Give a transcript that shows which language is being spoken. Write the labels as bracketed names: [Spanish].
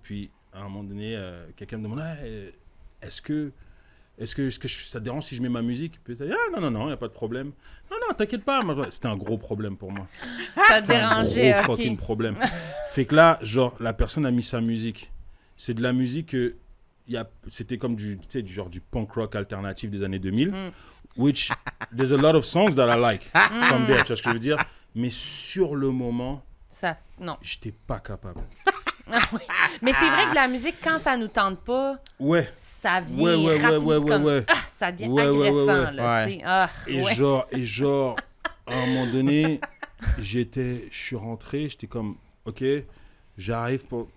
[French] Puis à un moment donné, quelqu'un me demande est-ce que ça te dérange si je mets ma musique? Puis non, il n'y a pas de problème. Non, t'inquiète pas. C'était un gros problème pour moi. Ça te dérangeait, un gros fucking problème. Fait que là, genre, la personne a mis sa musique. C'est de la musique que c'était comme du genre du punk rock alternatif des années 2000. [English] Which, there's a lot of songs that I like from there, [French] tu vois ce que je veux dire? Mais sur le moment, non. j'étais pas capable. Ah oui. Mais c'est vrai que la musique, quand ça nous tente pas, ça vient rapide, ça devient agressant. Là, ouais. Et genre, à un moment donné, je suis rentré, j'étais comme, OK, j'arrive pour...